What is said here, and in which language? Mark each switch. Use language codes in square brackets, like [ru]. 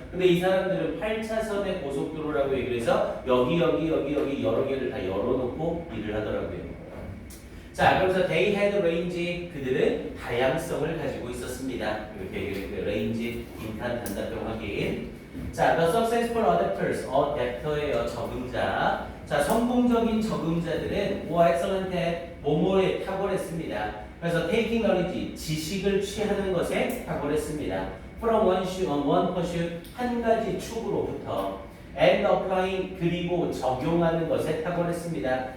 [ko] 근데 이 사람들은 8차선의 고속도로라고 얘기를 해서 여기 여러 개를 다 열어놓고 일을 하더라고요. 자, 그러면서 [en] they had range, [ko] 그들은 다양성을 가지고 있었습니다. 이렇게 얘기를 했고요. range, 빈칸, 단답형 확인. [en] 자, the successful adapters, adapter예요, [ko] 적응자. 자, 성공적인 적응자들은 [en] or excellent at, [ko] 뭐뭐에 탁월했습니다. 그래서 [en] taking knowledge, [ko] 지식을 취하는 것에 탁월했습니다. [en] from one pursuit, [ko] 한 가지 축으로부터. [en] and applying, [ko] 그리고 적용하는 것에 탁월했습니다.